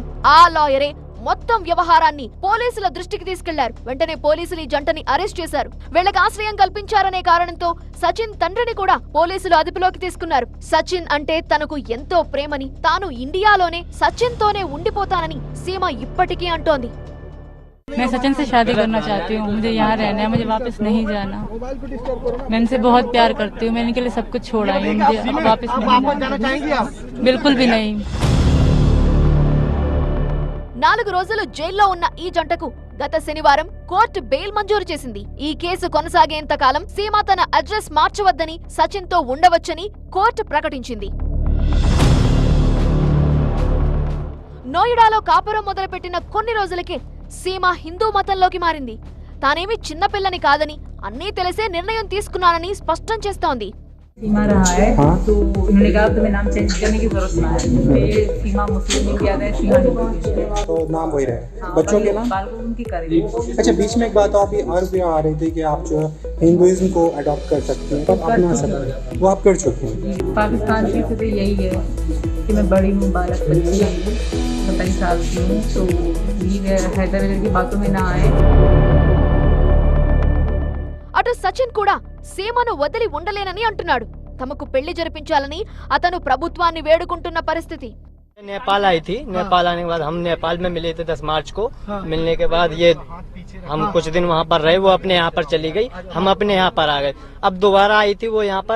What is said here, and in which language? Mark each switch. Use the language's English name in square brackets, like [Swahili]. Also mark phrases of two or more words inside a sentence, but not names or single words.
[Telugu] ఆ లాయరే మొత్తం వ్యవహారాన్ని పోలీసుల దృష్టికి తీసుకెళ్లారు. వెంటనే పోలీసులు ఈ జంటని అరెస్ట్ చేశారు. వీళ్ళకి ఆశ్రయం కల్పించారనే కారణంతో సచిన్ తండ్రిని కూడా పోలీసులు అదుపులోకి తీసుకున్నారు. సచిన్ అంటే తనకు ఎంతో ప్రేమని, తాను ఇండియాలోనే సచిన్ తోనే ఉండిపోతానని సీమ ఇప్పటికీ అంటోంది. [Hindi] मैं सचिन से शादी करना चाहती हूँ. मुझे यहाँ रहना है, मुझे वापस नहीं जाना. मैं इनसे बहुत प्यार करती हूँ. मैं इनके लिए सब कुछ छोड़ आई हूँ. मुझे वापस नहीं जाना चाहेंगी आप? बिल्कुल भी नहीं. [Telugu] 4 రోజులు జైల్లో ఉన్న ఈ జంటకు గత శనివారం కోర్టు బెయిల్ మంజూరు చేసింది. ఈ కేసు కొనసాగేంత కాలం సీమ తన అడ్రస్ మార్చవద్దని, సచిన్ తో ఉండవచ్చని కోర్టు ప్రకటించింది. నోయిడాలో కాపురం మొదలుపెట్టిన కొన్ని రోజులకే సీమ హిందూ మతంలోకి మారింది. తానేమి చిన్నపిల్లని కాదని, అన్నీ తెలిసే నిర్ణయం తీసుకున్నానని స్పష్టం చేస్తోంది. [Hindi] सीमा रहा है तो उन्होंने कहा तुम्हें नाम चेंज करने की जरूरत ना है. सीमा मुस्लिम नहीं किया है, सीमा हिंदू. तो नाम वही रहे. बच्चों के नाम? बालकों की करेंगे. अच्छा, बीच में एक बात आप ये अर्ज में आ रही थी कि आप जो हिंदुइज्म को अडॉप्ट कर सकते हैं, आप अपना सकते हैं, वो आप कर चुके हैं. पाकिस्तान की स्थिति यही है कि मैं बड़ी बालक बच्ची 27 साल की हूँ. तो ये हैदर की बातों में ना आए. [Telugu] అటు సచిన్ కూడా సీమను వదిలి ఉండలేనని అంటున్నాడు. తమకు పెళ్లి జరిపించాలని అతను ప్రభుత్వాన్ని వేడుకుంటున్న పరిస్థితి. [Hindi] नेपाल आई थी. नेपाल आने के बाद हम नेपाल में मिले थे 10 मार्च को. मिलने के बाद ये हम कुछ दिन वहाँ पर रहे. वो अपने यहाँ पर चली गई, हम अपने यहाँ पर आ गए. अब दोबारा आई थी वो यहाँ पर.